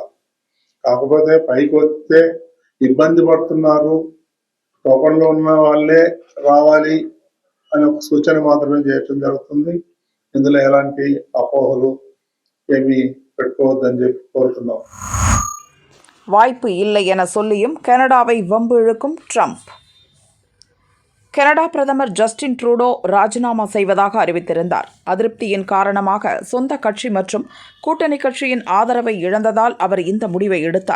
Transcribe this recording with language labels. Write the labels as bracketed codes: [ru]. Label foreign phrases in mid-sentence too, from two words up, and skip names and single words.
[te] కాకపోతే పైకి వస్తే ఇబ్బంది పడుతున్నారు, టోకన్లో ఉన్న వాళ్ళే రావాలి అనే ఒక సూచన మాత్రమే చేయటం జరుగుతుంది. ఇందులో ఎలాంటి అపోహలు ఏమీ పెట్టుకోవద్దని చెప్పి కోరుతున్నాం. [ta] வாய்ப்பு இல்லை என சொல்லியும் கனடாவை வம்பு இழுக்கும் ட்ரம்ப். கனடா பிரதமர் ஜஸ்டின் ட்ரூடோ ராஜினாமா செய்வதாக அறிவித்திருந்தார். அதிருப்தியின் காரணமாக சொந்த கட்சி மற்றும் கூட்டணி கட்சியின் ஆதரவை இழந்ததால் அவர் இந்த முடிவை எடுத்தார்.